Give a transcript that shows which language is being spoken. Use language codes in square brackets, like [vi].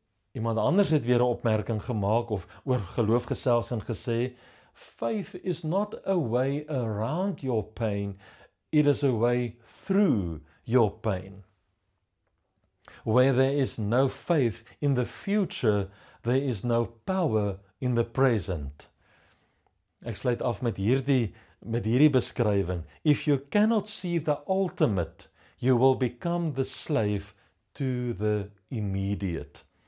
[af] Iemand anders het weer 'n opmerking gemaak of oor geloof gesels en gesê, faith is not a way around your pain, it is a way through your pain. [en] Where there is no faith in the future, there is no power in the present. [af] Ek sluit af met hierdie beskrywing. [en] If you cannot see the ultimate, you will become the slave to the immediate.